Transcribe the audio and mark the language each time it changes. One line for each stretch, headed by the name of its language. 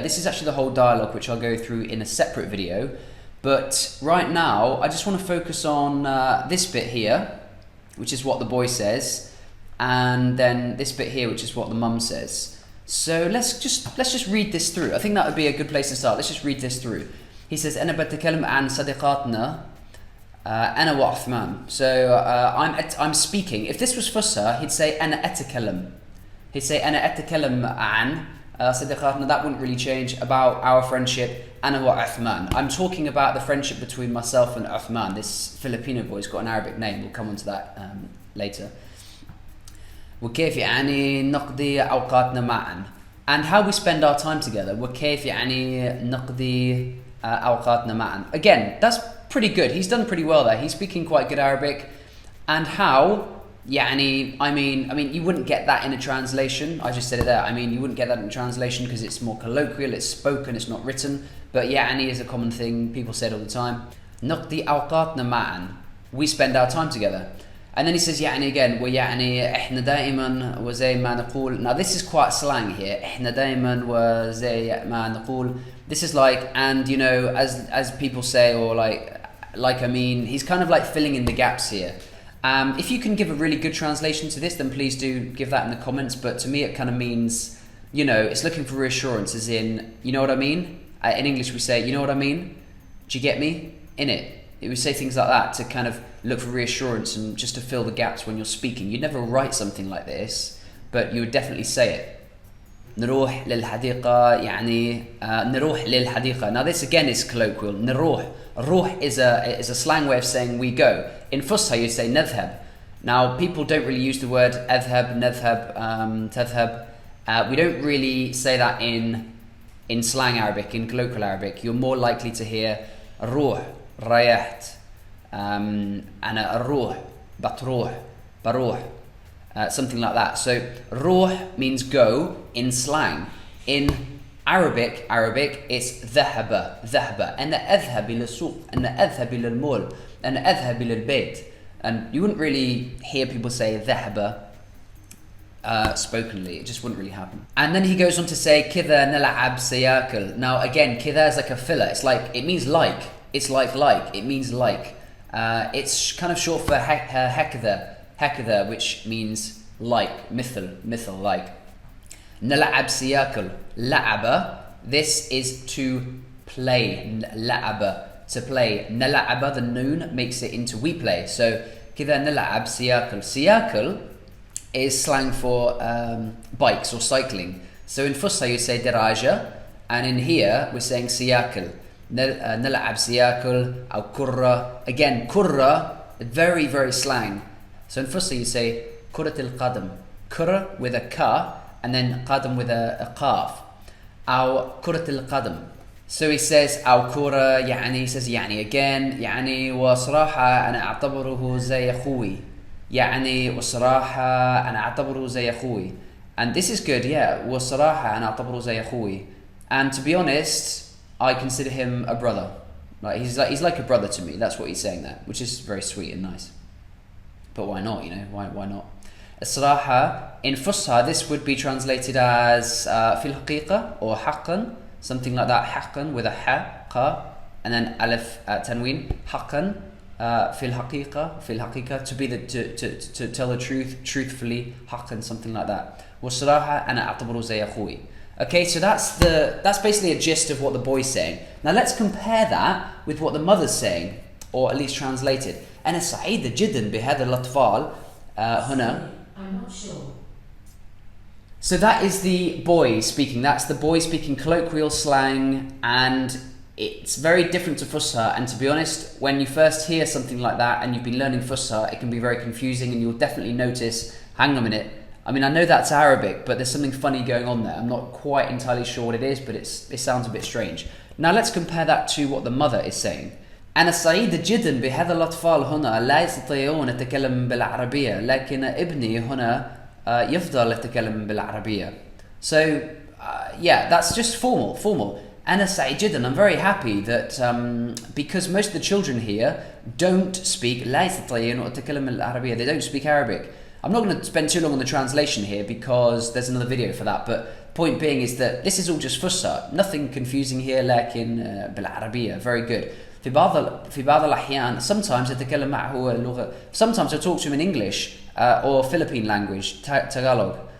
English: This is actually the whole dialogue, which I'll go through in a separate video. But right now, I just want to focus on this bit here, which is what the boy says, and then this bit here, which is what the mum says. So let's just read this through. I think that would be a good place to start. Let's just read this through. He says,
Arabic: أنا بتكلم عن صديقاتنا أنا وعثمان.
English: So I'm speaking. If this was Fusha, he'd say
Arabic: أنا أتكلم.
English: He'd say
Arabic: أنا أتكلم عن صديقاتنا.
English: That wouldn't really change. About our friendship.
Arabic: أنا وعثمان.
English: I'm talking about the friendship between myself and Uthman. This Filipino boy's got an Arabic name. We'll come on to that later.
Arabic: وكيف يعني نقضي أوقاتنا معا.
English: And how we spend our time together.
Arabic: وكيف يعني نقضي أوقاتنا معا.
English: Again, that's pretty good. He's done pretty well there. He's speaking quite good Arabic. And how, يعني, I mean, you wouldn't get that in a translation. I just said it there. I mean, you wouldn't get that in a translation because it's more colloquial, it's spoken, it's not written. But يعني is a common thing. People say it all the time.
Arabic: نقضي أوقاتنا معا.
English: We spend our time together. And then he says
Arabic: يعني
English: again
Arabic: ويعني إحنا دائما وزي ما نقول.
English: Now this is quite slang here.
Arabic: إحنا دائما وزي ما نقول.
English: This is like, and you know, as people say, or like I mean, he's kind of like filling in the gaps here. If you can give a really good translation to this, then please do give that in the comments. But to me, it kind of means, you know, it's looking for reassurance, as in, you know what I mean? In English we say, you know what I mean? Do you get me? In it. It would say things like that to kind of look for reassurance and just to fill the gaps when you're speaking. You'd never write something like this, but you would definitely say it.
Arabic: نروح للحديقة يعني نروح للحديقة.
English: Now this again is colloquial.
Arabic: نروح.
English: روح is a slang way of saying we go. In Fusha you say نذهب. Now people don't really use the word أذهب, نذهب, تذهب. We don't really say that in slang Arabic, in colloquial Arabic. You're more likely to hear
Arabic: روح, ريحت, أنا أروح, بتروح, بروح.
English: Something like that. So روح means go in slang. In Arabic it's ذهب, ذهب.
Arabic: أنا أذهب إلى السوق, أنا أذهب إلى المول, أنا أذهب إلى البيت.
English: And you wouldn't really hear people say ذهب spokenly. It just wouldn't really happen. And then he goes on to say
Arabic: كذا نلعب سياكل.
English: Now again, كذا is like a filler. It's like, it means like. It's like. It means like. It's kind of short for هكذا, which means like, مثل, like.
Arabic: نلعب سياكل.
English: لعب, this is to play. لعب, to play. نلعب, the noon makes it into we play.
Arabic: So كذا نلعب سياكل.
English: سياكل is slang for bikes or cycling. So in Fusha you say دراجة, and in here we're saying سياكل.
Arabic: نلعب سياكل أو كرة.
English: Again, كرة, very, very slang. So in Fusha you say
Arabic: كرة القدم.
English: كرة with a ka, and then قدم with a qaf.
Arabic: أو كرة القدم.
English: So he says
Arabic: أو كرة يعني,
English: he says
Arabic: يعني
English: again,
Arabic: يعني وصراحة أنا أعتبره زي أخوي. يعني وصراحة أنا أعتبره زي أخوي.
English: And this is good, yeah.
Arabic: وصراحة أنا أعتبره زي أخوي.
English: And to be honest, I consider him a brother. Like he's like a brother to me. That's what he's saying there, which is very sweet and nice. But why not? You know, why not? الصراحة in Fusha this would be translated as
Arabic: في الحقيقة
English: or حقا, something like that. حقا with a ha, qa, and then alif tanween.
Arabic: حقا في الحقيقة,
English: to be to tell the truth truthfully. حقا, something like that.
Arabic: والصراحة أنا أعتبره زي أخوي.
English: Okay, so that's basically a gist of what the boy's saying. Now let's compare that with what the mother's saying, or at least translated.
Arabic: أنا سعيدة جدا بهذا الأطفال هنا.
English: I'm not sure. So that is the boy speaking. That's the boy speaking colloquial slang, and it's very different to Fusha. And to be honest, when you first hear something like that and you've been learning Fusha, it can be very confusing, and you'll definitely notice, hang on a minute, I mean, I know that's Arabic, but there's something funny going on there. I'm not quite entirely sure what it is, but it sounds a bit strange. Now let's compare that to what the mother is saying.
Arabic: أنا سعيدة جدا بهذا الأطفال هنا لا يستطيعون التكلم بالعربية لكن ابني هنا يفضل يتكلم بالعربية.
English: So yeah, that's just formal.
Arabic: أنا سعيد جدا.
English: I'm very happy that because most of the children here don't speak
Arabic: لا يستطيعون التكلم بالعربية.
English: They don't speak Arabic. I'm not going to spend too long on the translation here because there's another video for that, but point being is that this is all just Fusha. Nothing confusing here,
Arabic: لكن بالعربية.
English: Very good.
Arabic: في بعض الأحيان
English: sometimes
Arabic: أتكلم معه اللغة.
English: Sometimes I talk to him in English or Philippine language, Tagalog.